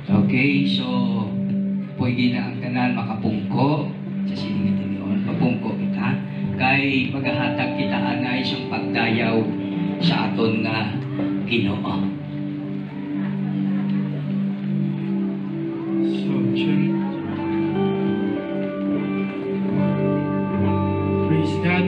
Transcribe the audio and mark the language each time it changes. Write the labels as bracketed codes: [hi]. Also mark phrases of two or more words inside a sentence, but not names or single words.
[hil] Okay, so pwede na ang tanan makapungko sa silingan niyon. Mapungko kita. Kay maghahatag kita anay siyang pagdayaw sa aton nga Ginoo. So, Chen. [en] Praise God.